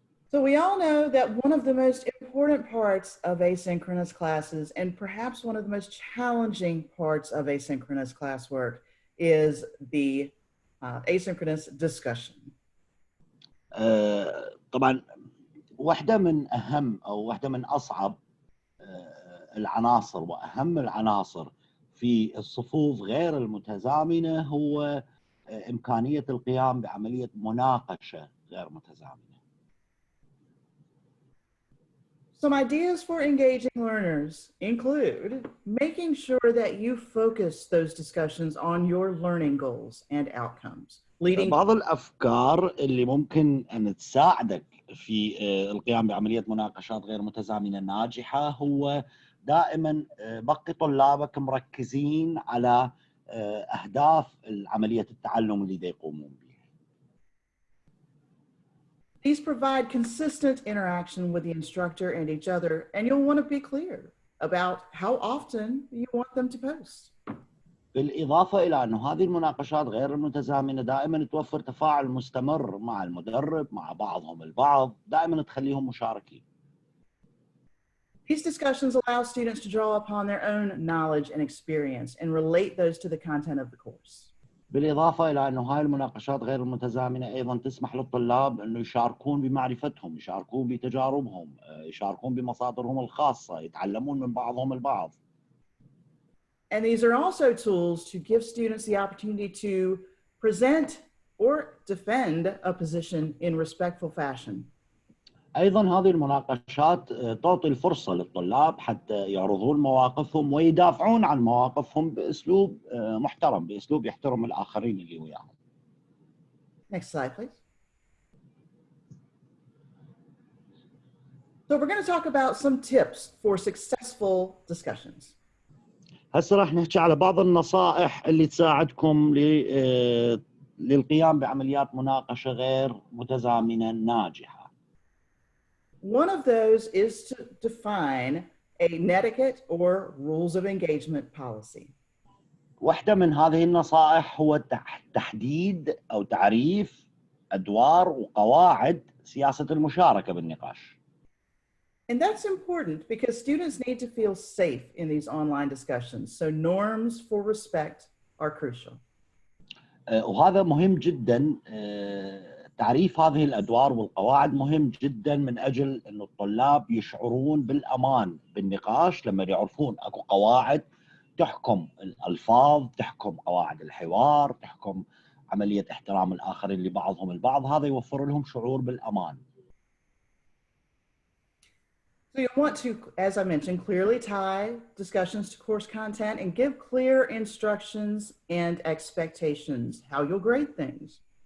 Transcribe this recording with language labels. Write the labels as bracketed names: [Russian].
[English] So we all know that one of the most important parts of asynchronous classes, and perhaps one of the most challenging parts of asynchronous classwork, is the asynchronous discussion. [Arabic] طبعا واحدة من أهم أو واحدة من أصعب العناصر وأهم العناصر في الصفوف غير المتزامنة هو إمكانية القيام بعملية مناقشة غير متزامنة. [English] Some ideas for engaging learners include making sure that you focus those discussions on your learning goals and outcomes, leading [Arabic] بعض الأفكار اللي ممكن أن تساعدك في القيام بعملية مناقشات غير متزامنة ناجحة هو دائما بقي طلابك مركزين على أهداف عملية التعلم اللي يقومون بها. [English] These provide consistent interaction with the instructor and each other, and you'll want to be clear about how often you want them to post. [Arabic] بالإضافة إلى أن هذه المناقشات غير المتزامنة دائما توفر تفاعل مستمر مع المدرب مع بعضهم البعض، دائما تخليهم مشاركين. [English] These discussions allow students to draw upon their own knowledge and experience and relate those to the content of the course. [Arabic] بالإضافة إلى أنه هاي المناقشات غير المتزامنة أيضا تسمح للطلاب أنه يشاركون بمعرفتهم، يشاركون بتجاربهم، يشاركون بمصادرهم الخاصة، يتعلمون من بعضهم البعض. [English] And these are also tools to give students the opportunity to present or defend a position in respectful fashion. [Arabic] أيضا هذه المناقشات تعطي الفرصة للطلاب حتى يعرضون مواقفهم ويدافعون عن مواقفهم بأسلوب محترم، بأسلوب يحترم الآخرين اللي وياهم. [English] Next slide, please. So we're going to talk about some tips for successful discussions. [Arabic] هسه راح نحكي على بعض النصائح اللي تساعدكم للقيام بعمليات مناقشة غير متزامنة ناجحة. [English] One of those is to define a netiquette or rules of engagement policy. [Arabic] واحدة من هذه النصائح هو تحديد أو تعريف أدوار وقواعد سياسة المشاركة بالنقاش. [English] And that's important because students need to feel safe in these online discussions. So norms for respect are crucial. [Arabic] وهذا مهم جدا، تعريف هذه الأدوار والقواعد مهم جدا من أجل أن الطلاب يشعرون بالأمان بالنقاش لما يعرفون أكو قواعد تحكم الألفاظ، تحكم قواعد الحوار، تحكم عملية احترام الآخرين لبعضهم البعض. هذا يوفر لهم شعور بالأمان. [English] So you want to, as I mentioned, clearly tie discussions to course content and give clear instructions and expectations, how you'll grade things.